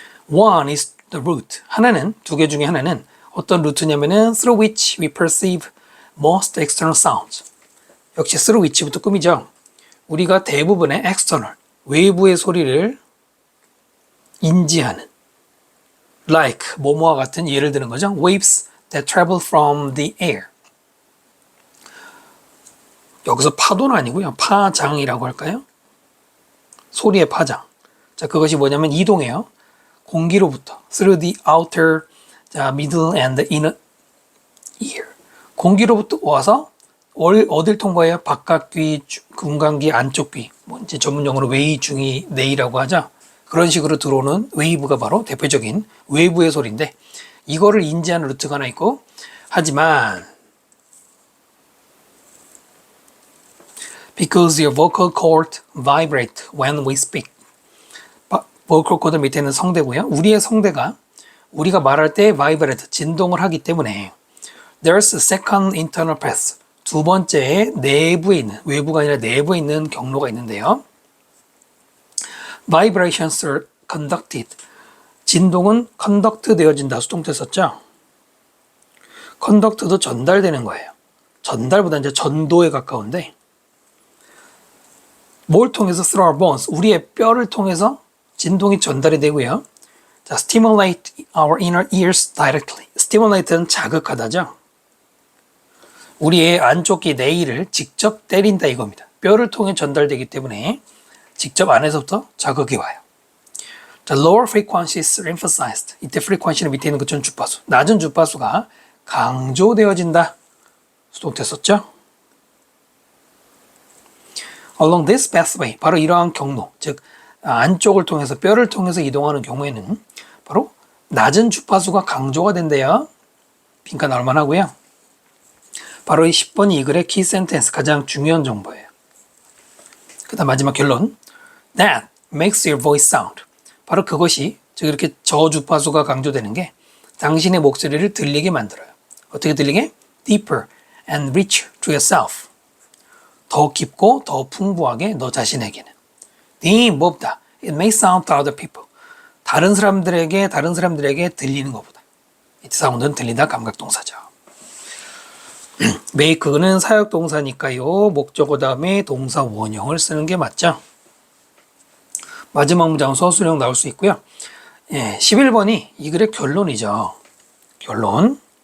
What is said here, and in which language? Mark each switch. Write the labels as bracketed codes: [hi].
[en] One is the route. [ko] 하나는, 두 개 중에 하나는 어떤 루트냐면은 [en] through which we perceive most external sounds. [ko] 역시 through which부터 꾸미죠. 우리가 대부분의 external, 외부의 소리를 인지하는 like, 뭐뭐와 같은 예를 드는 거죠. [en] Waves that travel from the air. [ko] 여기서 파도는 아니고요. 파장이라고 할까요? 소리의 파장. 자, 그것이 뭐냐면 이동해요. 공기로부터 [en] through the outer, middle and the inner ear. [ko] 공기로부터 와서 어딜 통과해요? 바깥귀, 금강귀, 안쪽귀. 뭐 이제 전문 용어로 웨이, 중이, 내이라고 하죠. 그런 식으로 들어오는 웨이브가 바로 대표적인 외부의 소리인데 이거를 인지하는 루트가 하나 있고 하지만 [en] because your vocal cord vibrate when we speak. [ko] vocal cord 밑에 있는 성대고요. 우리의 성대가 우리가 말할 때 vibrate, 진동을 하기 때문에 [en] there's a second internal path. [ko] 두 번째 내부에 있는, 외부가 아니라 내부에 있는 경로가 있는데요. [en] Vibrations are conducted. [ko] 진동은 conduct 되어진다. 수동태 썼죠? conduct도 전달되는 거예요. 전달보다 이제 전도에 가까운데 뭘 통해서 [en] through our bones, [ko] 우리의 뼈를 통해서 진동이 전달이 되고요. [en] 자, stimulate our inner ears directly. stimulate는 [ko] 자극하다죠. 우리의 안쪽 귀 내이를 직접 때린다 이겁니다. 뼈를 통해 전달되기 때문에 직접 안에서부터 자극이 와요. [en] 자, lower frequencies are emphasized. [ko] 이때 frequency는 밑에 있는 것처럼 주파수. 낮은 주파수가 강조되어진다. 수동태 썼죠? [en] Along this pathway, [ko] 바로 이러한 경로, 즉 안쪽을 통해서 뼈를 통해서 이동하는 경우에는 바로 낮은 주파수가 강조가 된대요. 빈칸 나올 만하고요. 바로 이 10번 이 글의 키 센텐스 가장 중요한 정보예요. 그 다음 마지막 결론. [en] That makes your voice sound. [ko] 바로 그것이 즉 이렇게 저주파수가 강조되는 게 당신의 목소리를 들리게 만들어요. 어떻게 들리게? [en] Deeper and richer to yourself. [ko] 더 깊고 더 풍부하게 너 자신에게는. 뭐보다 [en] It may sound to other people. [ko] 다른 사람들에게 들리는 것보다. 이때 사운드는 들리다 감각동사죠. make는 사역동사니까요. 목적어 다음에 동사 원형을 쓰는 게 맞죠. 마지막 문장은 서술형 나올 수 있고요. 11번이 이 글의 결론이죠. 결론.